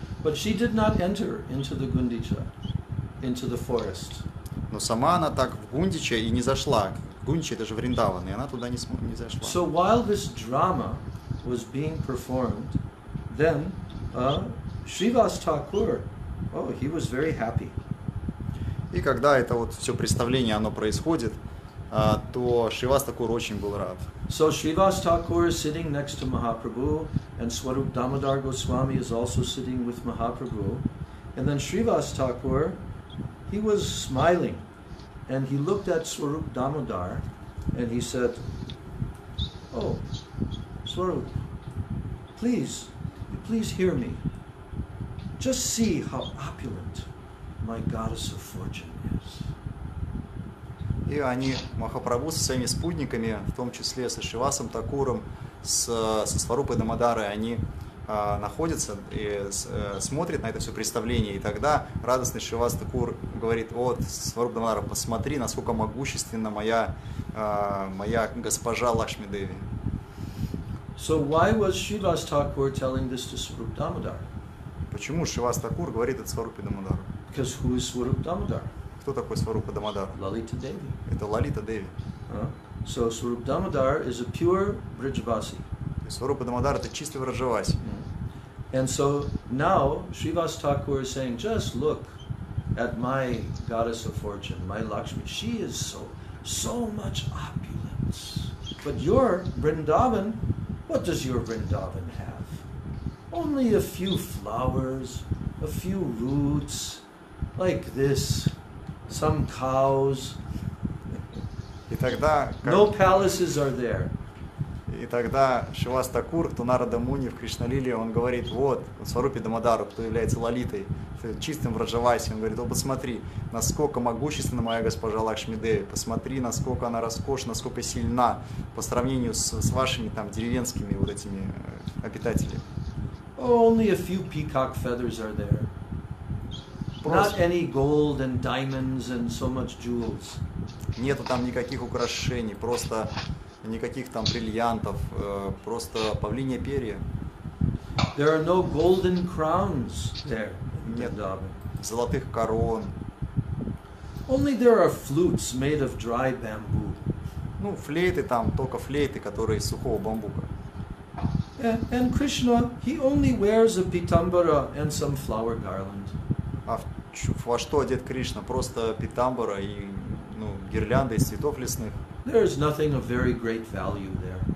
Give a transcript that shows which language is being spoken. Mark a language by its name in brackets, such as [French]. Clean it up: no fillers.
[English] But she did not enter into the Gundicha, into the forest. [Russian] Но сама она так в Гундича и не зашла. Гундича это же Вриндаван, и она туда не зашла. [English] So while this drama was being performed, then Srivasa Thakura, he was very happy. [Russian] И когда это вот все представление оно происходит, то Сриваса Thakura очень был рад. [English] So Srivasa Thakura is sitting next to Mahaprabhu, and Swarup Damodar Goswami is also sitting with Mahaprabhu. And then Srivasa Thakura, he was smiling, and he looked at Swarup Damodar, and he said, "Oh, Swarup, please hear me. Just see how opulent my goddess of fortune is." [Russian] И они, Махапрабху со своими спутниками, в том числе со Шривасом Такуром, со Сварупой Дамодарой, они находятся и смотрят на это все представление. И тогда радостный Шривас Такур говорит: вот, Сваруп Дамодара, посмотри, насколько могущественна моя госпожа Лакшми Деви. [English] So why was Srivasa Thakur telling this to Swarup Damodar? [Russian] Почему Шривас Такур говорит это Сварупе Дамодару? [English] Because who is Swarup Damodar? [Russian] Кто такой Сварупа Дамодар? [English] Lalita Devi. [Russian] Это Лалита Деви. [English] So Swarup Damodar is a pure Brijavasi. [Russian] Сварупа Дамодар это чистый Враджаваси. [English] And so now Srivasa Thakur is saying, just look at my goddess of fortune, my Lakshmi. She is so much opulence. But your Vrindavan, what does your Vrindavan have? Only a few flowers, a few roots, like this, some cows. [Russian] И тогда, [English] No palaces are there. [Russian] И тогда Шривас Такур, Тунарада Муни в Кришналиле, он говорит: вот, Сварупе Дамодару, кто является Лалитой, чистым Враджаваси, он говорит: о, посмотри, насколько могущественна моя госпожа Лакшми Деви, посмотри, насколько она роскошна, насколько сильна по сравнению с вашими там деревенскими вот этими обитателями. [English] Oh, only a few peacock feathers are there. Not any gold and diamonds and so much jewels. [Russian] Нету там никаких украшений, просто никаких там бриллиантов, просто павлинье перья. [English] There are no golden crowns there. [Russian] Нет золотых корон. [English] Only there are flutes made of dry bamboo. [Russian] Ну, флейты там, только флейты, которые из сухого бамбука. [English] And Krishna, he only wears a pitambara and some flower garland. [Russian] А во что одет Кришна? Просто питамбара и гирлянда из цветов лесных. [English] There is nothing of very great value there.